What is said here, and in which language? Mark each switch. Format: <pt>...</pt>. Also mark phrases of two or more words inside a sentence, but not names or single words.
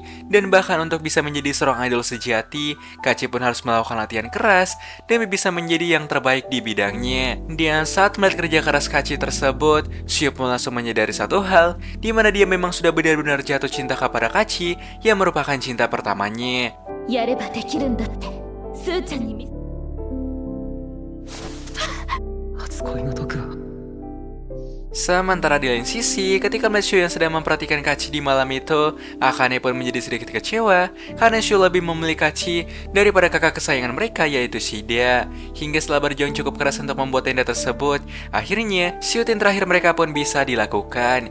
<id>Dan bahkan untuk bisa menjadi seorang idol sejati, Kachi pun harus melakukan latihan keras demi bisa menjadi yang terbaik di bidangnya. Dan saat melihat kerja keras Kachi tersebut, Shio pun langsung menyadari satu hal, di mana dia memang sudah benar-benar jatuh cinta kepada Kachi yang merupakan cinta pertamanya.</id> <ja>やればできるんだってスーちゃんに見初恋の毒は</ja> <id>Sementara di lain sisi, ketika melihat Shio yang sedang memperhatikan Kachi di malam itu, Akane pun menjadi sedikit kecewa karena Shio lebih memilih Kachi daripada kakak kesayangan mereka yaitu Shida. Hingga setelah berjuang cukup keras untuk membuat tenda tersebut, akhirnya syuting terakhir mereka pun bisa dilakukan.</id>